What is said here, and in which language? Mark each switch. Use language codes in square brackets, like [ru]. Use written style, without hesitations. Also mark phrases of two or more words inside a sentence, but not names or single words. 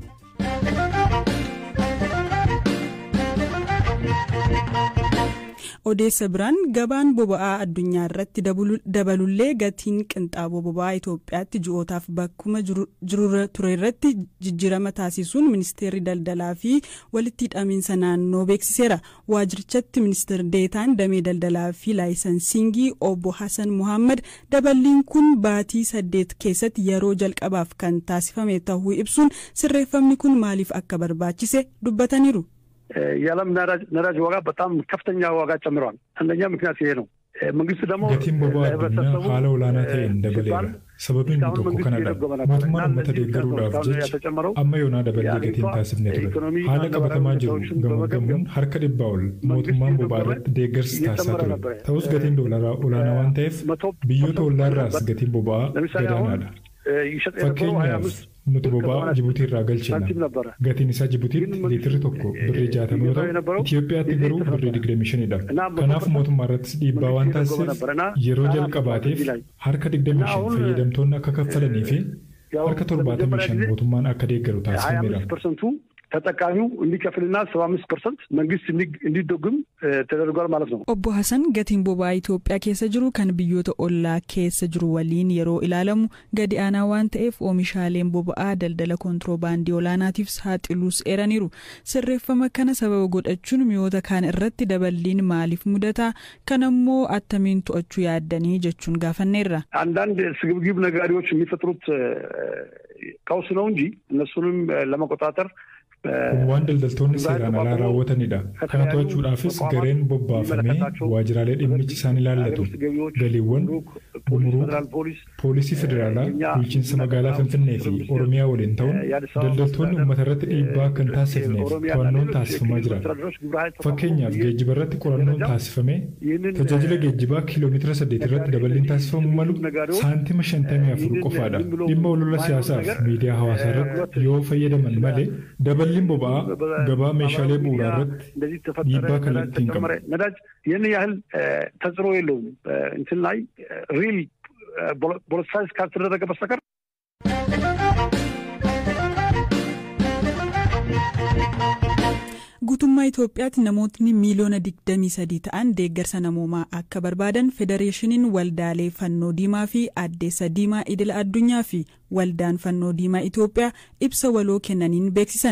[om] Odeessa biraan gabaan boba'aa addunyaa irratti dabalullee gatiin qinxaaboo boba'aa Itoophiyaatti ji'ootaaf bakkuma jiru ture irratti jijjiirama taasisuun ministeerri daldalaa fi walitti hidhamiinsa naannoo beeksiseera. Waajjirichatti ministeerri deetaan damee daldalaa fi laayisansingii obbo Hassan Muhammad daballiin kun baatii 8 keessatti yeroo jalqabaaf kan taasifame ta'uu ibsuun sirreeffamni kun maaliif akka barbaachise dubbataniiru. [am] የዓለም ነዳጅ ዋጋ በጣም ከፍተኛ ዋጋ ጨምሯል። አንደኛ ምክንያት ይሄ ነው። መንግስት ደግሞ [om] gatiin boba'aa addunyaa haala olaanaa ta'een dabaleera. Sababiin inni tokko kanadha. Mootummaan uummata deeggaruudhaaf jecha amma yoonaa dabalee gatiin taasifne ture. Haala qabatamaa jiru gamaggamuun harka 100 ol mootummaan boba'aa irratti deeggarsi taasisaa ture. Ta'us gatiin doolaraa olaanaa waan ta'eef biyyoota ollaarraas gatiin boba'aa gadaanaadha. Fakkeenyaaf nuti boba'aa Jibuutii irraa galchina. Gatiin isaa Jibuutiitti liitirri tokko birrii 60 yoo ta'u, Itoophiyaatti garuu birrii 25dha. Kanaaf mootummaa irrattis dhiibbaa waan taasiseef yeroo jalqabaatiif harka 25 fayyadamtoonni akka kaffalanii fi harka 75 mootummaan akka deeggaru taasifameera. [am] ተጠቃሚው እንዲከፍልና 75% መንግስት እንዲደጉም ተደርጓል ማለት ነው። [om] Obbo Hassan gatiin boba'aa Itoophiyaa keessa jiru kan biyyoota ollaa keessa jiru waliin yeroo ilaalamu gadi aanaa waan ta'eef oomishaaleen boba'aa daldala kontiroobaandii olaanaatiif saaxiluus eeraniiru. Sirreeffama kana sababa godhachuun mi'oota kaan irratti daballiin maaliif mudata kanammoo attamiin to'achuu yaaddanii jechuun gaafanneerra. [am] አንዳንድ ስግብግብ ነጋዴዎች የሚፈጥሩት ቀውስ ነው እንጂ እነሱንም ለመቆጣጠር [om] waan daldaltoonni seeraan alaa raawwatanidha. Kana to'achuudhaafis gareen bobbaafamee waajjiraalee dhimmichi isaan ilaallatu galiiwwan gumuruuq poolisii federaalaa bulchiinsa magaalaa Finfinnee fi Oromiyaa waliin ta'uun daldaltoonni uummata irratti dhiibbaa akka hin taasifneef to'annoon taasifamaa jira. Fakkeenyaaf geejjiba irratti qorannoon taasifamee tajaajila geejjibaa kiiloomeetira 8 irratti daballiin taasifamuu malu saantima 54 qofaadha. Dhimma olola siyaasaaf miidiyaa hawaasaa irratti yoo fayyadaman malee daballiin boba'aa gabaa meeshaalee bu'uuraa irratti dhiibbaa kallattii hin qabu. [am] ነዳጅ ይህን ያህል ተጽዕኖ የለውም እንትን ላይ [en] real politicize [am] ካልተደረገ በስተቀር። [om] Guutummaa Itoophiyaatti namootni miiliyoona 23 ta'an deeggarsa namoomaa akka barbaadan Federeeshiniin Waldaalee Fannoo Diimaa fi Addeessa Diimaa Idila Addunyaa fi Waldaan Fannoo Diimaa Itoophiyaa ibsa waloo kennaniin beeksisan.